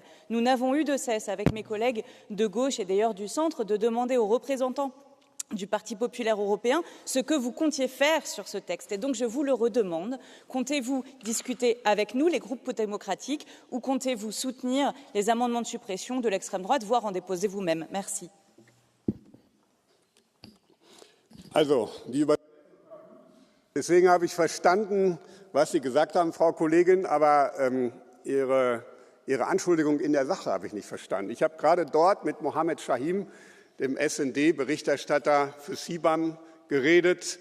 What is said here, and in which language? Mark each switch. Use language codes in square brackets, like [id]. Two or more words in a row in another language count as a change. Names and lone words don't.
[fr] Nous n'avons eu de cesse, avec mes collègues de gauche et d'ailleurs du centre, de demander aux représentants du Parti populaire européen ce que vous comptiez faire sur ce texte. Et donc je vous le redemande, comptez-vous discuter avec nous, les groupes démocratiques, ou comptez-vous soutenir les amendements de suppression de l'extrême droite, voire en déposer vous-même? Merci. [de] Deswegen habe ich verstanden, was Sie gesagt haben, Frau Kollegin, aber Ihre Anschuldigung in der Sache habe ich nicht verstanden. Ich habe gerade dort mit Mohammed Shahim, dem SD-Berichterstatter für CBAM, geredet.